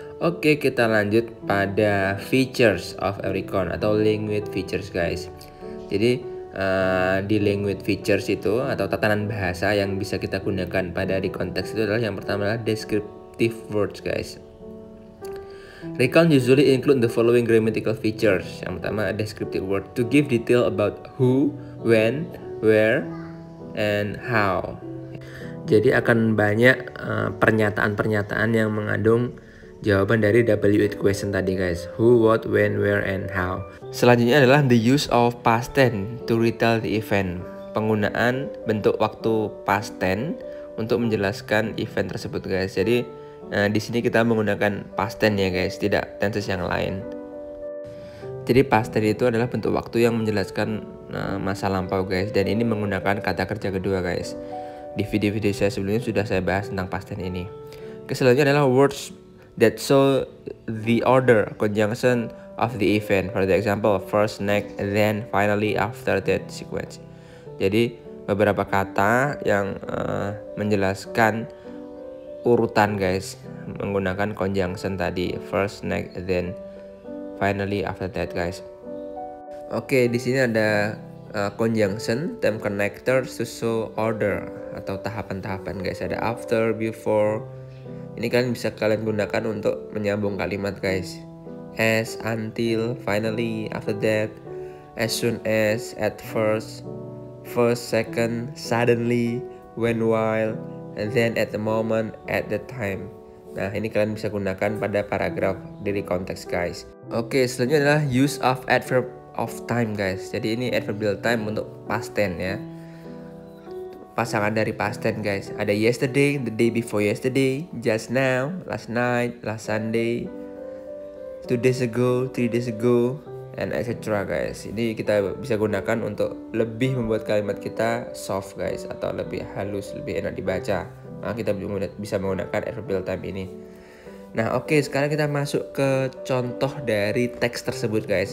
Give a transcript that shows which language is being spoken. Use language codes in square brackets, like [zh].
[id] Oke, kita lanjut pada features of a recount atau language features guys. Jadi di language features itu atau tatanan bahasa yang bisa kita gunakan pada recount text itu adalah yang pertama adalah descriptive words guys. [en] Recount usually include the following grammatical features. [id] Yang pertama, [en] descriptive word to give detail about who, when, where, and how. [id] Jadi akan banyak pernyataan-pernyataan yang mengandung jawaban dari W8 question tadi guys. [en] Who, what, when, where, and how. [id] Selanjutnya adalah [en] the use of past tense to retell the event. [id] Penggunaan bentuk waktu past tense untuk menjelaskan event tersebut guys. Jadi di sini kita menggunakan past tense ya guys, tidak tenses yang lain. Jadi past tense itu adalah bentuk waktu yang menjelaskan masa lampau guys, dan ini menggunakan kata kerja kedua guys. Di video-video saya sebelumnya sudah saya bahas tentang past tense ini. Selanjutnya adalah [en] words that show the order conjunction of the event. For example, first, next, then, finally, after that sequence. [id] Jadi beberapa kata yang menjelaskan urutan guys, menggunakan conjunction tadi, first, next, then, finally, after that guys. Oke, di sini ada conjunction, [en] term connectors to show order [id] atau tahapan-tahapan guys. Ada after, before, Ini kalian bisa gunakan untuk menyambung kalimat guys. [en] As, until, finally, after that, as soon as, at first, second, suddenly, when, while, and then, at the moment, at the time. [id] Nah, ini kalian bisa gunakan pada paragraf dari konteks guys. [en] Oke, [id] selanjutnya adalah [en] use of adverb of time guys. [id] Jadi ini adverbial time untuk past tense ya. Pasangan dari past tense guys. [en] Ada yesterday, the day before yesterday, just now, last night, last Sunday, 2 days ago, 3 days ago, and etc guys. [id] Ini kita bisa gunakan untuk lebih membuat kalimat kita soft guys, atau lebih halus, lebih enak dibaca. Nah, kita bisa menggunakan adverbial time ini. Nah oke, sekarang kita masuk ke contoh dari teks tersebut guys.